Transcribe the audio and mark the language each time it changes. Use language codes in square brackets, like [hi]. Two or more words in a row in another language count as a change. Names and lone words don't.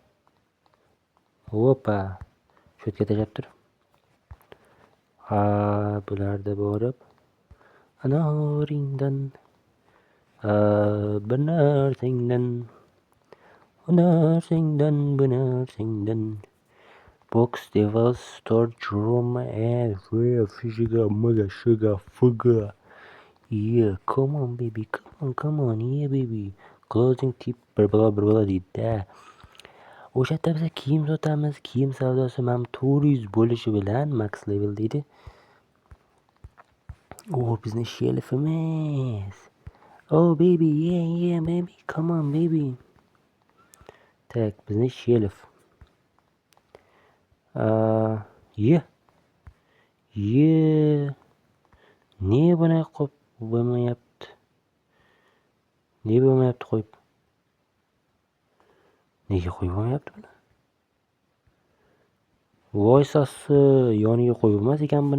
[uz] Opa. Shu yerga tashlab tur. Bularda borib. Anoringdan. Bir narsangdan. [en] Box devils storage room sugar. Yeah, come on baby, come on, yeah baby. Closing tip [uz] bla deydi-da. O'sha yerda biz kiyim sotamiz, kiyim savdosi ham 400 bo'lishi bilan [en] max level [uz] deydi. Bizni shelfimiz. [en] Baby, yeah baby, come on baby. [uz] Tak, bizni shelf. Yeah. Ne buni qo'yib bo'lmayapti? Qo'yib? Nega qo'yib bo'lmayapti buni? Voy sassi, yoniga qo'yib bo'lmas ekan buni.